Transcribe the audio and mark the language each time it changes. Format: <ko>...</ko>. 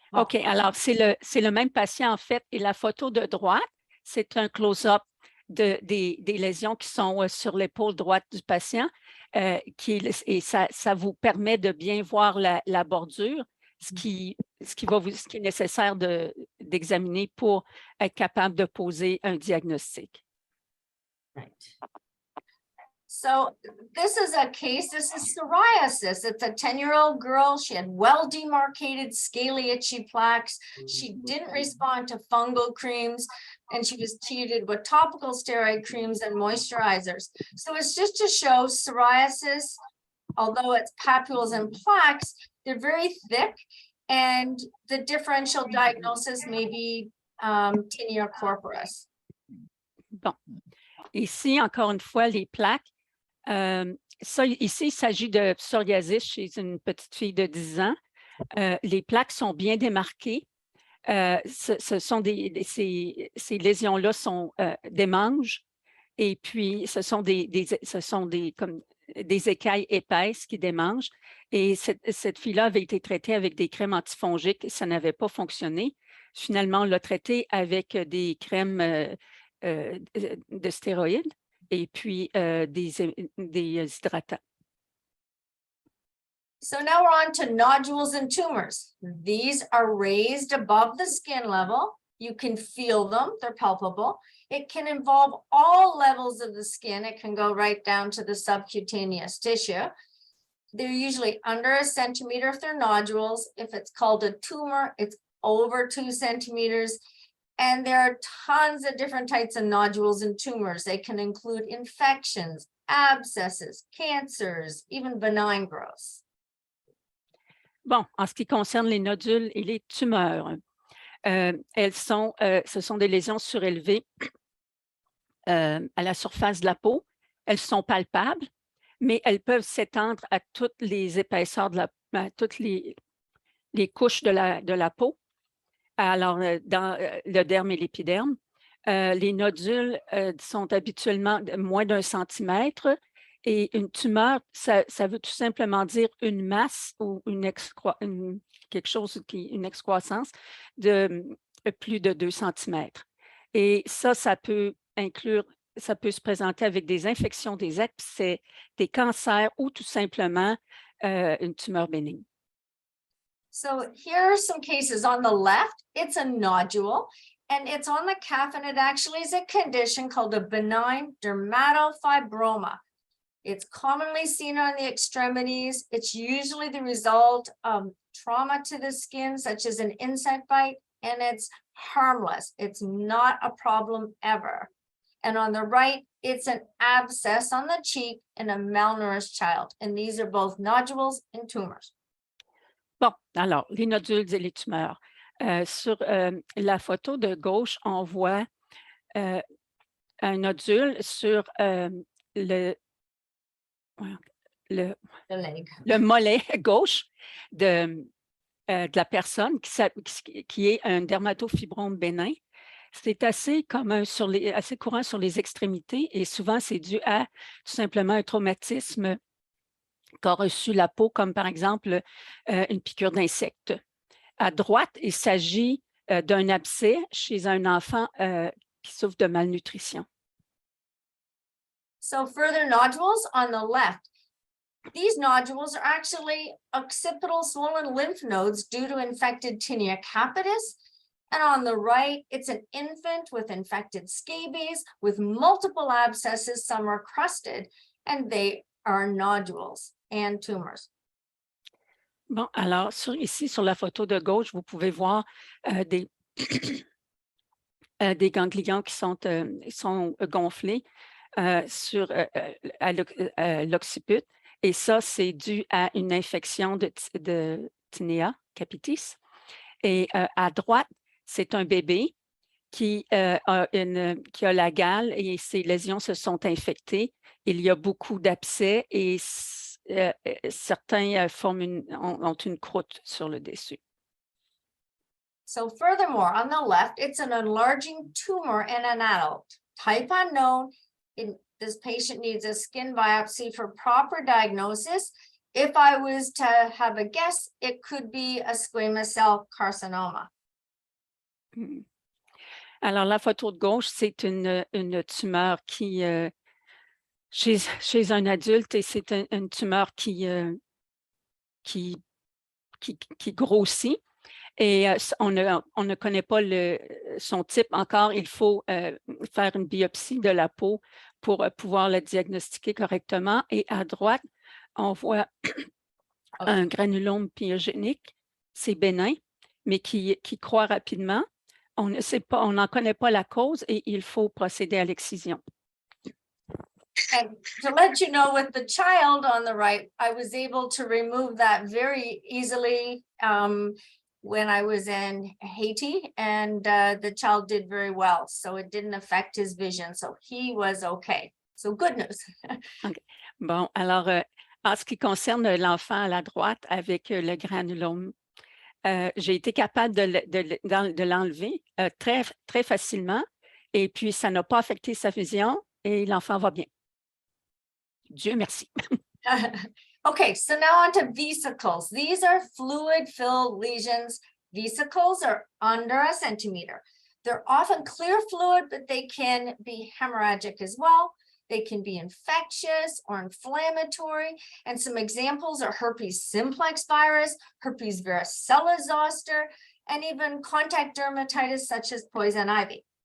<fr>OK, alors c'est le même patient en fait, et la photo de droite, c'est un close-up des lésions qui sont sur l'épaule droite du patient, et ça vous permet de bien voir la bordure, ce qui est nécessaire d'examiner pour être capable de poser un diagnostic.</fr> <en>Right. So this is a case, this is psoriasis. It's a 10-year-old girl. She had well-demarcated scaly itchy plaques. She didn't respond to fungal creams, and she was treated with topical steroid creams and moisturizers. So it's just to show psoriasis, although it's papules and plaques, they're very thick, and the differential diagnosis may be tinea corporis.</en> <fr>Bon. Ici, encore une fois, les plaques. Ça, ici, il s'agit de psoriasis chez une petite fille de 10 ans. Les plaques sont bien démarquées. Ces lésions-là sont des manges, et puis ce sont comme des écailles épaisses qui démangent. Et cette fille-là avait été traitée avec des crèmes antifongiques, ça n'avait pas fonctionné. Finalement, on l'a traitée avec des crèmes de stéroïdes et puis des hydratants.</fr> <en>So now we're on to nodules and tumors. These are raised above the skin level. You can feel them, they're palpable. It can involve all levels of the skin. It can go right down to the subcutaneous tissue. They're usually under 1 centimeter if they're nodules. If it's called a tumor, it's over 2 centimeters. And there are tons of different types of nodules and tumors. They can include infections, abscesses, cancers, even benign growths.</en> <fr>Bon, en ce qui concerne les nodules et les tumeurs, ce sont des lésions surélevées à la surface de la peau. Elles sont palpables, mais elles peuvent s'étendre à toutes les épaisseurs, à toutes les couches de la peau. Alors, dans le derme et l'épiderme, les nodules sont habituellement de moins d'1 centimètre. Et une tumeur, ça veut tout simplement dire une masse ou une excroissance de plus de 2 centimètres. Et ça peut se présenter avec des infections, des abcès, des cancers ou tout simplement une tumeur bénigne.</fr> <en>So here are some cases. On the left, it's a nodule, and it's on the calf, and it actually is a condition called a benign dermatofibroma. It's commonly seen on the extremities. It's usually the result of trauma to the skin, such as an insect bite, and it's harmless. It's not a problem ever. And on the right, it's an abscess on the cheek in a malnourished child. And these are both nodules and tumors.</en> <fr>Bon, alors, les nodules et les tumeurs. Sur la photo de gauche, on voit un nodule sur le mollet gauche de la personne qui est un dermatofibrome bénin. C'est assez commun, assez courant sur les extrémités, et souvent c'est dû à tout simplement un traumatisme qu'a reçu la peau, comme par exemple une piqûre d'insecte. À droite, il s'agit d'un abcès chez un enfant qui souffre de malnutrition.</fr> <en>So further nodules on the left. These nodules are actually occipital swollen lymph nodes due to infected tinea capitis. And on the right, it's an infant with infected scabies with multiple abscesses. Some are crusted, and they are nodules and tumors.</en> <fr>Bon, alors, ici, sur la photo de gauche, vous pouvez voir des ganglions qui sont gonflés à l'occiput. Et ça, c'est dû à une infection de tinea capitis. Et à droite, c'est un bébé qui a la gale et ses lésions se sont infectées. Il y a beaucoup d'abcès et certains ont une croûte sur le dessus.</fr> <en>So furthermore, on the left, it's an enlarging tumor in an adult. Type unknown. This patient needs a skin biopsy for proper diagnosis. If I was to have a guess, it could be a squamous cell carcinoma.</en> <fr>Alors, la photo de gauche, c'est une tumeur qui, chez un adulte, et c'est une tumeur qui grossit. Et on ne connaît pas son type encore. Il faut faire une biopsie de la peau pour pouvoir le diagnostiquer correctement. Et à droite, on voit un granulome pyogénique, c'est bénin, mais qui croît rapidement. On ne sait pas, on n'en connaît pas la cause et il faut procéder à l'excision.</fr> <en>And to let you know, with the child on the right, I was able to remove that very easily when I was in Haiti, and the child did very well. So it didn't affect his vision. So he was okay. So good news. Okay.</en> <fr>Bon, alors, en ce qui concerne l'enfant à la droite avec le granulome, j'ai été capable de l'enlever très, très facilement et puis ça n'a pas affecté sa vision et l'enfant va bien. Dieu merci.</fr> <en>Okay, so now on to vesicles. These are fluid-filled lesions. Vesicles are under a centimeter. They're often clear fluid, but they can be hemorrhagic as well. They can be infectious or inflammatory. And some examples are herpes simplex virus, herpes varicella zoster, and even contact dermatitis such as poison ivy.</en>